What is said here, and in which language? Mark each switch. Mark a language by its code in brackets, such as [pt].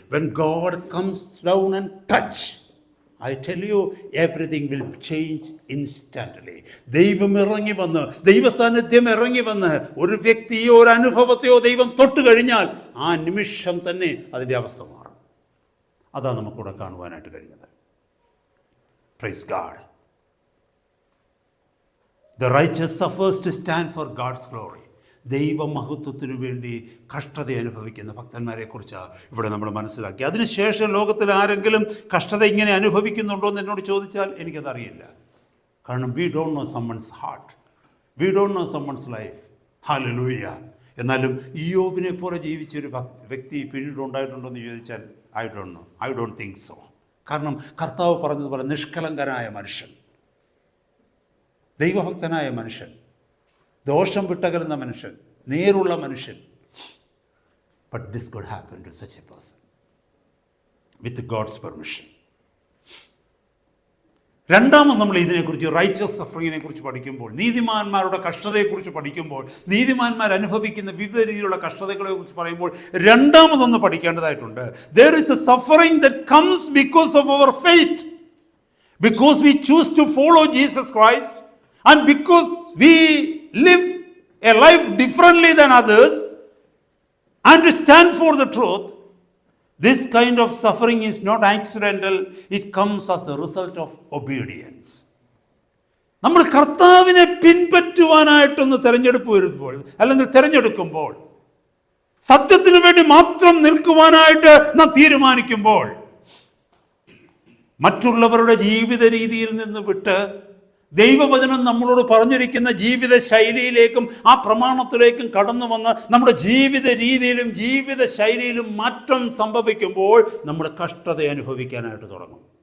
[en] When God comes down and touch, I tell you, everything will change instantly. [ml] ദൈവം ഇറങ്ങി വന്ന്, ദൈവസാന്നിധ്യം ഇറങ്ങി വന്ന് ഒരു വ്യക്തിയോ ഒരു അനുഭവത്തെയോ ദൈവം തൊട്ട് കഴിഞ്ഞാൽ ആ നിമിഷം തന്നെ അതിൻ്റെ അവസ്ഥ മാറും. അതാണ് നമുക്കിവിടെ കാണുവാനായിട്ട് കഴിഞ്ഞത്. [en] Praise God. The righteous suffers to stand for God's glory. [ml] ദൈവമഹത്വത്തിനു വേണ്ടി കഷ്ടത അനുഭവിക്കുന്ന ഭക്തന്മാരെ കുറിച്ചാണ് ഇവിടെ നമ്മൾ മനസ്സിലാക്കി. അതിനുശേഷം ലോകത്തിൽ ആരെങ്കിലും കഷ്ടത ഇങ്ങനെ അനുഭവിക്കുന്നുണ്ടോ എന്ന് എന്നോട് ചോദിച്ചാൽ എനിക്കതറിയില്ല. [en] കാരണം we don't know someone's heart, we don't know someone's life. Hallelujah. [ml] എന്നാലും ഇയ്യോബിനെ പോലെ ജീവിച്ചൊരു വ്യക്തി പിന്നീട് ഉണ്ടായിട്ടുണ്ടോ എന്ന് ചോദിച്ചാൽ [en] I don't think so. [ml] കാരണം കർത്താവ് പറഞ്ഞതുപോലെ നിഷ്കളങ്കനായ മനുഷ്യൻ, ദൈവഭക്തനായ മനുഷ്യൻ, ദോഷം വിട്ടകലുന്ന മനുഷ്യൻ, നേരുള്ള മനുഷ്യൻ. [en] But this could happen to such a person with God's permission. [ml] രണ്ടാമത് നമ്മൾ ഇതിനെക്കുറിച്ച് റൈച്ചസ് സഫറിങ്ങിനെ കുറിച്ച് പഠിക്കുമ്പോൾ, നീതിമാന്മാരുടെ കഷ്ടതയെക്കുറിച്ച് പഠിക്കുമ്പോൾ, നീതിമാന്മാർ അനുഭവിക്കുന്ന വിവിധ രീതിയിലുള്ള കഷ്ടതകളെ കുറിച്ച് പറയുമ്പോൾ രണ്ടാമതൊന്ന് പഠിക്കേണ്ടതായിട്ടുണ്ട്. [en] There is a suffering that comes because of our faith, because we choose to follow Jesus Christ, and because we live a life differently than others and to stand for the truth. This kind of suffering is not accidental. It comes as a result of obedience. [ml] നമ്മൾ കർത്താവിനെ പിൻപറ്റുവാനായിട്ടൊന്ന് തിരഞ്ഞെടുപ്പ് വരുമ്പോൾ, അല്ലെങ്കിൽ തിരഞ്ഞെടുക്കുമ്പോൾ, സത്യത്തിന് വേണ്ടി മാത്രം നിൽക്കുവാനായിട്ട് നാം തീരുമാനിക്കുമ്പോൾ, മറ്റുള്ളവരുടെ ജീവിത രീതിയിൽ നിന്ന് വിട്ട് ദൈവവചനം നമ്മളോട് പറഞ്ഞിരിക്കുന്ന ജീവിത ശൈലിയിലേക്കും ആ പ്രമാണത്തിലേക്കും കടന്നു വന്ന് നമ്മുടെ ജീവിത രീതിയിലും ജീവിത ശൈലിയിലും മാറ്റം സംഭവിക്കുമ്പോൾ നമ്മൾ കഷ്ടത അനുഭവിക്കാനായിട്ട് തുടങ്ങും.